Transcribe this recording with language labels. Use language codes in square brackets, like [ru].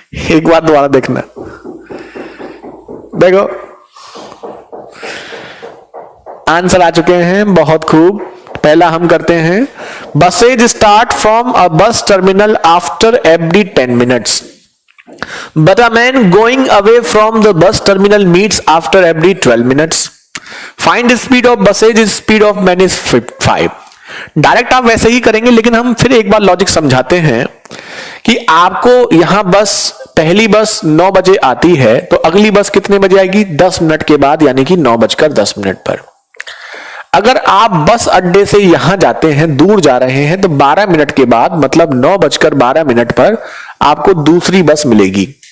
[hi] एक बार दोबारा देखना, देखो आंसर आ चुके हैं, बहुत खूब। पहला हम करते हैं, [en] Buses start from a bus terminal after every 10 minutes, but a man going away from the bus terminal meets after every 12 minutes. Find speed of buses is speed of man is 5. [hi] Direct आप वैसे ही करेंगे, लेकिन हम फिर एक बार logic समझाते हैं कि आपको यहां बस पहली बस 9 बजे आती है, तो अगली बस कितने बजे आएगी? 10 मिनट के बाद, यानी कि 9:10 पर। अगर आप बस अड्डे से यहां जाते हैं, दूर जा रहे हैं, तो 12 मिनट के बाद, मतलब 9:12 पर आपको दूसरी बस मिलेगी।